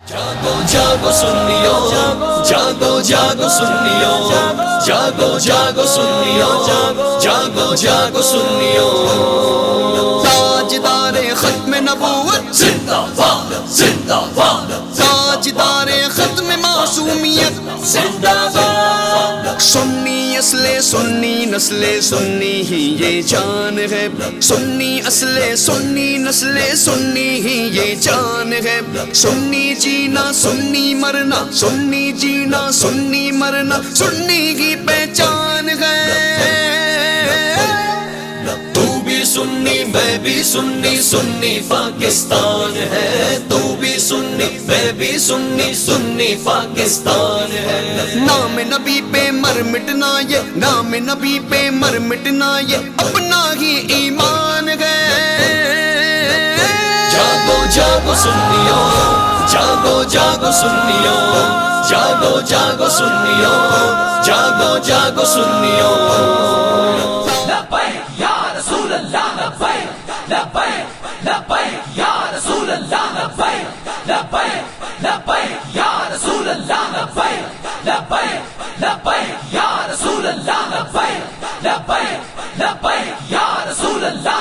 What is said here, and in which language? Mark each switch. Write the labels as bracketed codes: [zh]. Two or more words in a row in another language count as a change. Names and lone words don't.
[hi] जागो जागो सुन्नियो, जागो जागो सुन्नियो, जागो जागो सुन्नियो, जागो जागो सुन्नियो। ताजदारे खत्म नबूवत जिंदाबाद जिंदाबाद, ताजदारे खत्म मासूमियत जिंदाबाद। सुन्नी असले सुन्नी नस्ले सुन्नी ही ये जान है, सुन्नी असले सुन्नी नस्ले सुन्नी ही ये जान है। सुन्नी जीना सुन्नी मरना, सुन्नी जीना सुन्नी मरना, सुन्नी की पहचान है। तू भी सुन्नी मैं भी सुन्नी, सुन्नी पाकिस्तान है। तू भी सुन्नी मैं भी सुन्नी, सुन्नी पाकिस्तान है। नाम नबी पे मर मिटना ये, नाम नबी पे मर मिटना ये अपना ही ईमान है। जागो जागो सुन्नियो, जागो जागो सुन्नियो, जागो जागो सुन्नियो, जागो जागो सुन्नियो। [ar] لبيك يا رسول الله، لبيك لبيك لبيك يا رسول الله، لبيك لبيك لبيك يا رسول الله, لبيك لبيك لبيك يا رسول الله، لبيك لبيك لبيك يا رسول الله,